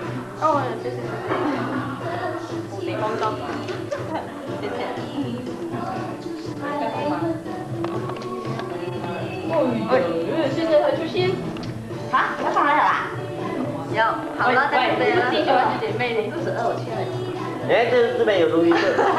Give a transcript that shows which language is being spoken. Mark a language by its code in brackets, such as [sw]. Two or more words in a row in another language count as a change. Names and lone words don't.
[zh] 哦，謝謝。你放心。謝謝。謝謝他出現。要上來了啦？有，好了，再見了。弟兄還是姐妹呢？肚子餓，我去了。哎，這邊有錄音室。